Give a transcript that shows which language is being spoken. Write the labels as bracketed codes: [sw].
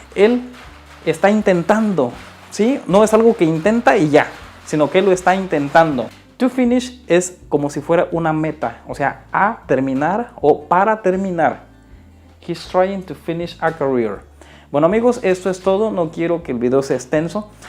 [es] Él está intentando, ¿sí? No es algo que intenta y ya, sino que él lo está intentando. [en] To finish [es] es como si fuera una meta, o sea, a terminar o para terminar. [en] He's trying to finish a career. [es] Bueno amigos, esto es todo, no quiero que el video sea extenso.